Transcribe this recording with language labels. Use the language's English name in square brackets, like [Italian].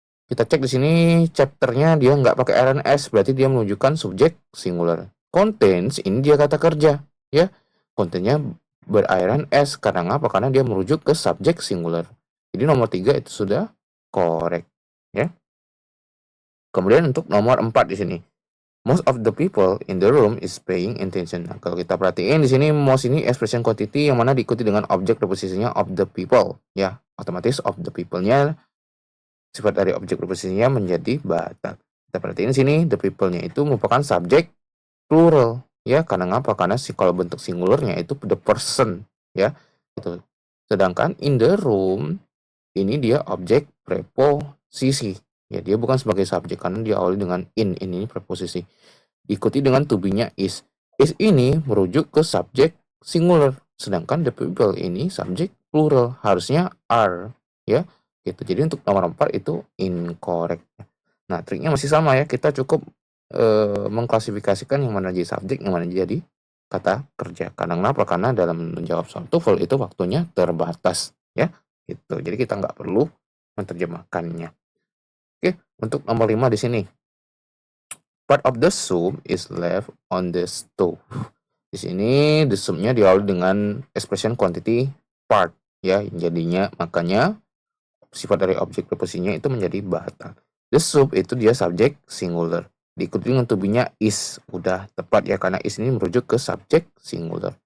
[Indonesian] Kita cek di sini chapter-nya dia nggak pakai RNS, berarti dia menunjukkan subjek singular. Contains ini dia kata kerja ya. Contains-nya berairan S karena apa? Karena dia merujuk ke subjek singular. Jadi nomor 3 itu sudah correct ya. Kemudian untuk nomor 4 di sini. [English] Most of the people in the room is paying attention. [Indonesian] Nah, kalau kita perhatiin di sini most ini expression quantity yang mana diikuti dengan objek preposisinya [English] of the people [Indonesian] ya. Otomatis [English] of the people- [Indonesian] nya sifat dari objek preposisinya menjadi batal. Kita perhatiin di sini the people-nya itu merupakan subjek plural ya. Karena apa? Karena kalau bentuk singularnya itu the person ya. Itu. Sedangkan in the room ini dia objek preposisi. Ya, dia bukan sebagai subjek karena dia awali dengan in ini preposisi. Diikuti dengan to be-nya is. Is ini merujuk ke subjek singular, sedangkan the people ini subjek plural, harusnya are ya. Gitu. Jadi untuk nomor 4 itu incorrect. Nah, triknya masih sama ya. Kita cukup mengklasifikasikan yang mana jadi subjek, yang mana jadi kata kerja. Karena kenapa? Karena dalam menjawab soal TOEFL itu waktunya terbatas ya. Gitu. Jadi kita nggak perlu menerjemahkannya. Oke, untuk nomor 5 di sini. [English] Part of the soup is left on the stove. [Indonesian] Di sini the soup-nya diawali dengan expression quantity part ya, jadinya makanya sifat dari objek preposisinya itu menjadi batal. The soup itu dia subjek singular. Diikuti dengan to be-nya is. Udah tepat ya, karena is ini merujuk ke subjek singular.